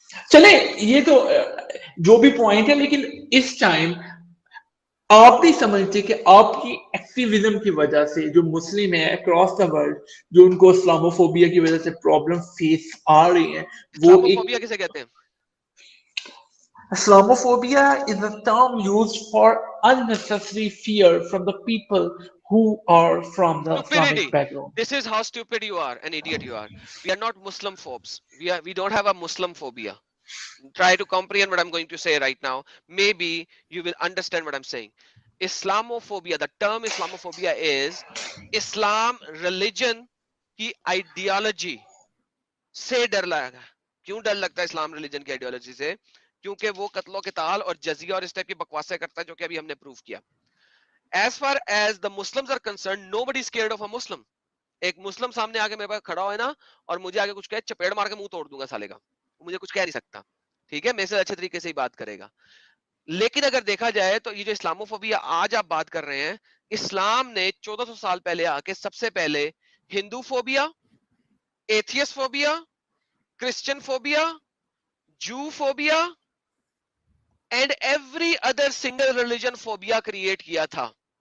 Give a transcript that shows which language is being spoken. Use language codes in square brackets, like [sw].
[hi] चले, ये तो जो भी पॉइंट है, लेकिन इस टाइम आप नहीं समझते कि आपकी एक्टिविज्म की वजह से जो मुस्लिम है [en] across the world, [hi] जो उनको इस्लामोफोबिया की वजह से प्रॉब्लम फेस आ रही है, वो इस्लामोफोबिया एक किसे कहते हैं? [en] Islamophobia is a term used for unnecessary fear from the people who are from the Stupidity. Islamic background. This is how stupid you are, an idiot you are. We are not Muslim phobes. We don't have a Muslim phobia. Try to comprehend what I'm going to say right now. Maybe you will understand what I'm saying. Islamophobia, the term Islamophobia is Islam religion [hi] की ideology से डर लगा. क्यों डर लगता है इस्लाम religion की ideology से? क्योंकि वो कत्लो क़िताल और जजिया और इस टाइप की बकवासें करता है, जो कि अभी हमने प्रूव किया. [en] As far as the Muslims are concerned, nobody is scared of a Muslim. [hi] एक मुस्लिम सामने आके मेरे पास खड़ा है ना, और मुझे आगे कुछ कहे, चपेड़ मार के मुंह तोड़ दूंगा साले का. मुझे कुछ कह नहीं सकता, ठीक है, मेरे से अच्छे तरीके से ही बात करेगा. लेकिन अगर देखा जाए तो ये जो इस्लामोफोबिया आज आप बात कर रहे हैं, इस्लाम ने 1400 साल पहले आके सबसे पहले Hindu phobia, atheist phobia, Christian phobia, जू phobia [en] and every other single religion phobia [hi] create किया था.